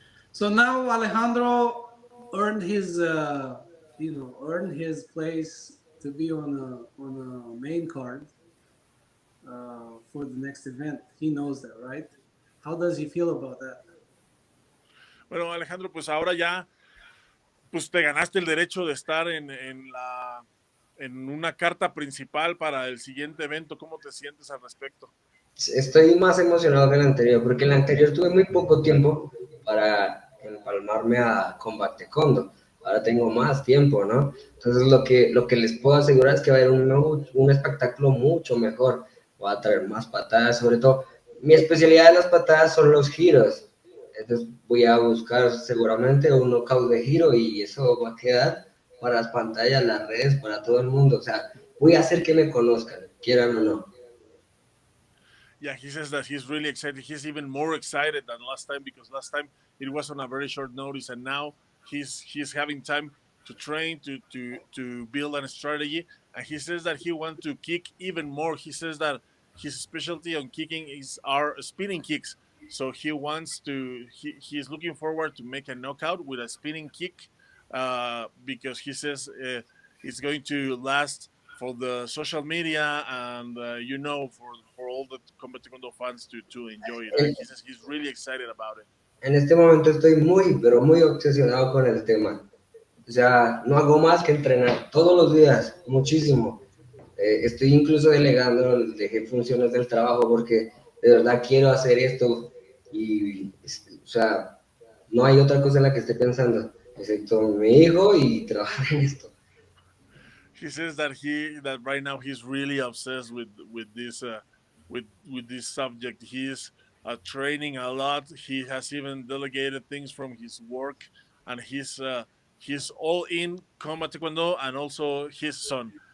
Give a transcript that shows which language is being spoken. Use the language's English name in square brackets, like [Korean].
[English] So now Alejandro earned his, earned his place to be on a main card for the next event. He knows that, right? How does he feel about that? [Spanish] Bueno, Alejandro, pues ahora ya pues te ganaste el derecho de estar en una carta principal para el siguiente evento. ¿Cómo te sientes al respecto? Estoy más emocionado que el anterior, porque el anterior tuve muy poco tiempo para empalmarme a Kombat Taekwondo. Ahora tengo más tiempo, ¿no? Entonces lo que les puedo asegurar es que va a haber un espectáculo mucho mejor. Va a traer más patadas, sobre todo. Mi especialidad de las patadas son los giros. Entonces voy a buscar seguramente un knockout de giro y eso va a quedar para las pantallas, las redes, para todo el mundo. O sea, voy a hacer que me conozcan, quieran o no. [English] Yeah, he says that he's really excited. He's even more excited than last time because last time it was on a very short notice, and now he's having time to train to build a strategy. And he says that he wants to kick even more. He says that his specialty on kicking is our spinning kicks. So he wants to. He's looking forward to make a knockout with a spinning kick, because he says it's going to last for the social media and for all the Kombat Taekwondo fans to enjoy it. And he says he's really excited about it. [Spanish] En este momento estoy muy, pero muy obsesionado con el tema. O sea, no hago más que entrenar todos los días, muchísimo. Estoy incluso delegando, dejé funciones del trabajo porque de verdad quiero hacer esto y, o sea, no hay otra cosa en la que esté pensando, excepto mi hijo y trabajar en esto. [English] He says that right now he's really obsessed with this with this subject. He's training a lot. He has even delegated things from his work, and he's all in combat taekwondo and also his son.